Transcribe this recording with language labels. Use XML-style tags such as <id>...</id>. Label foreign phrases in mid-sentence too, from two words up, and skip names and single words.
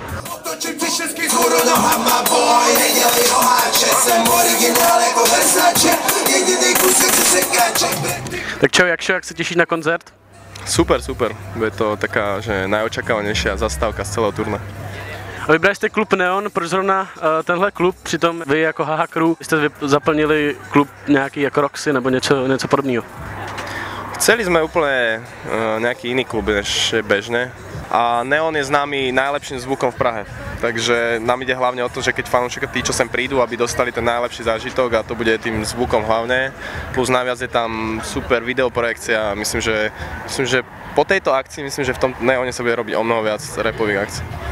<cs>Tak čo, jak se těšíš na koncert? Super, super.</cs> <sk>Bude to taká, že najočakávanejšia zastávka z celého turné.</sk> <cs>A vybrali jste klub Neon, proč zrovna tenhle klub, přitom vy jako Haha Crew jste zaplnili klub nějaký jako Roxy nebo něco podobného?</cs> <sk>Chceli sme úplne nejaký iný klub než bežne a Neon je známy najlepším zvukom v Prahe. Takže nám ide hlavne o to, že keď fanúšikovia tí, čo sem prídu, aby dostali ten najlepší zážitok a to bude tým zvukom hlavne. Plus naviac je tam super videoprojekcia. Myslím, že po tejto akcii, myslím, že v tom Neone sa bude robiť o mnoho viac rapových akcií.</sk>